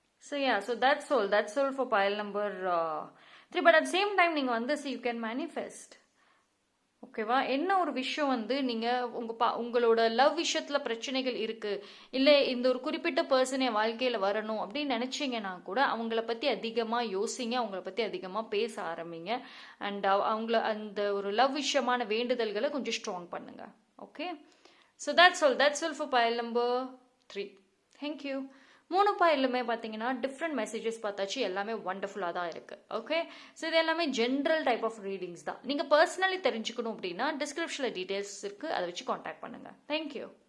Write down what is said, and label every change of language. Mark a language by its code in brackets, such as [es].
[en] So that's all for pile number 3. But at the same time [ta] நீங்கள் வந்து [en] you can manifest. [ta] ஓகேவா? என்ன ஒரு விஷயம் வந்து நீங்கள் உங்களோட லவ் விஷயத்தில் பிரச்சனைகள் இருக்குது, இல்லை இந்த ஒரு குறிப்பிட்ட பர்சன் என் வாழ்க்கையில் வரணும் அப்படின்னு நினச்சிங்கன்னா கூட அவங்கள பற்றி அதிகமாக யோசிங்க, அவங்கள பற்றி அதிகமாக பேச ஆரம்பிங்க. அண்ட் அவங்கள அந்த ஒரு லவ் விஷயமான வேண்டுதல்களை கொஞ்சம் ஸ்ட்ராங் பண்ணுங்க. [en] Okay, so that's all for pile number 3. Thank you. [ta] 3 பாயிலுமே பார்த்தீங்கன்னா டிஃப்ரெண்ட் மெசேஜஸ் பார்த்தாச்சு, எல்லாமே ஒண்டர்ஃபுல்லாக தான் இருக்குது. ஓகே, ஸோ இது எல்லாமே ஜென்ரல் டைப் ஆஃப் ரீடிங்ஸ் தான். நீங்கள் பர்சனலி தெரிஞ்சுக்கணும் அப்படின்னா டிஸ்கிரிப்ஷனில் டீட்டெயில்ஸ் இருக்குது, அதை வச்சு காண்டாக்ட் பண்ணுங்கள். தேங்க்யூ.